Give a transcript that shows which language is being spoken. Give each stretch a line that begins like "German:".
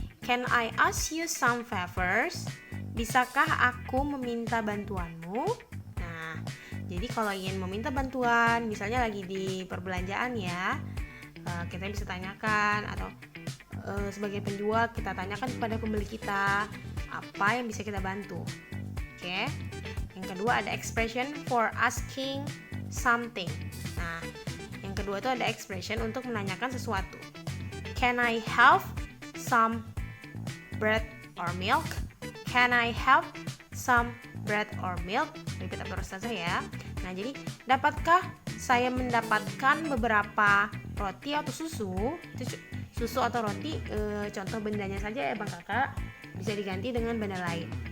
English: Can I ask you some favors?
Indonesian: Bisakah aku meminta bantuanmu? Nah, jadi kalau ingin meminta bantuan, misalnya lagi di perbelanjaan ya, kita bisa tanyakan, atau sebagai penjual kita tanyakan kepada pembeli kita apa yang bisa kita bantu. Oke. Yang kedua ada
English: expression for asking something.
Indonesian: Nah, yang kedua itu ada expression untuk menanyakan sesuatu.
English: Can I have some bread or milk? Can I have some bread or milk? Repeat after Ustazah ya.
Indonesian: Nah, jadi dapatkah saya mendapatkan beberapa roti atau susu? Itu susu atau roti, contoh bendanya saja ya bang kakak, bisa diganti dengan benda lain.